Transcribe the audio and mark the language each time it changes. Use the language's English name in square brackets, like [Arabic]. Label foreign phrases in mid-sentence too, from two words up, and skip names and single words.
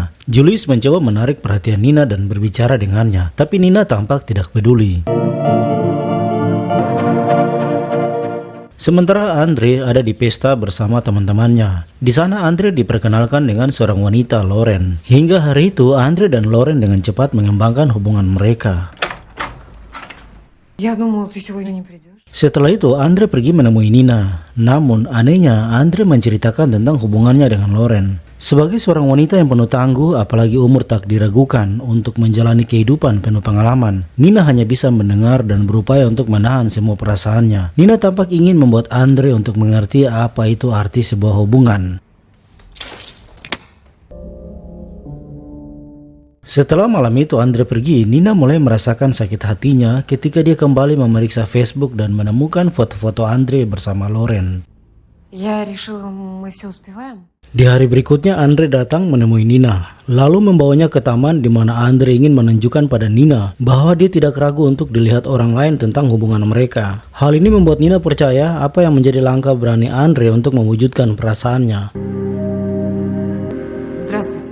[Indonesian] Julius mencoba menarik perhatian Nina dan berbicara dengannya, tapi Nina tampak tidak peduli. Sementara Andre ada di pesta bersama teman-temannya. Di sana Andre diperkenalkan dengan seorang wanita, Lauren. Hingga hari itu Andre dan Lauren dengan cepat mengembangkan hubungan mereka. [Russian] Я думала, ты сегодня не придешь. [Indonesian] Setelah itu Andre pergi menemui Nina. Namun anehnya Andre menceritakan tentang hubungannya dengan Lauren. Sebagai seorang wanita yang penuh tangguh, apalagi umur tak diragukan untuk menjalani kehidupan penuh pengalaman, Nina hanya bisa mendengar dan berupaya untuk menahan semua perasaannya. Nina tampak ingin membuat Andre untuk mengerti apa itu arti sebuah hubungan. Setelah malam itu Andre pergi, Nina mulai merasakan sakit hatinya ketika dia kembali memeriksa Facebook dan menemukan foto-foto Andre bersama Loren. [Russian] Я решила, мы все успеваем. [Indonesian] Di hari berikutnya Andre datang menemui Nina, lalu membawanya ke taman di mana Andre ingin menunjukkan pada Nina bahwa dia tidak ragu untuk dilihat orang lain tentang hubungan mereka. Hal ini membuat Nina percaya apa yang menjadi langkah berani Andre untuk mewujudkan perasaannya. [Russian] Здравствуйте.